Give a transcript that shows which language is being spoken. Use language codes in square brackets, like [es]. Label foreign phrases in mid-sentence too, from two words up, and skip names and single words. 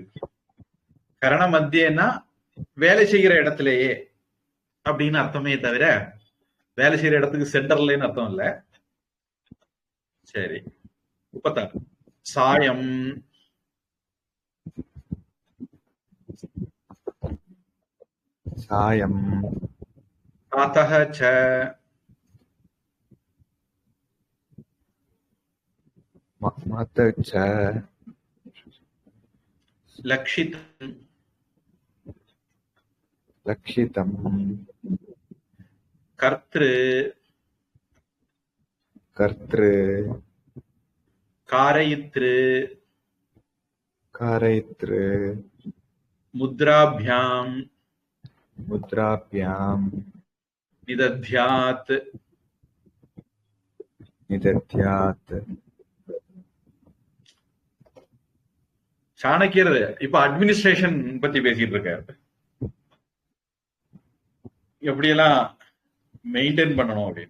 [ta] கரண மத்தியன்னா வேலை செய்கிற இடத்திலேயே அப்படின்னு அர்த்தமே தவிர வேலை செய்யற இடத்துக்கு சென்டர்லன்னு அர்த்தம் இல்ல. சரி, 36. சாயம். சாயம். [sa] प्रातः च மதச்ச लक्षितम् லக்ஷிதம் कर्तृ கர்த்ரு कारयितृ காரயித்ரு मुद्राभ्याम् முத்ராபியாம் निदध्यात् நிதத்யாத். [ta] சாணக்கியர் இப்ப அட்மினிஸ்ட்ரேஷன் பத்தி பேசிட்டு இருக்காரு. எப்படியெல்லாம் மெயின்டைன் பண்ணணும் அப்படின்னு.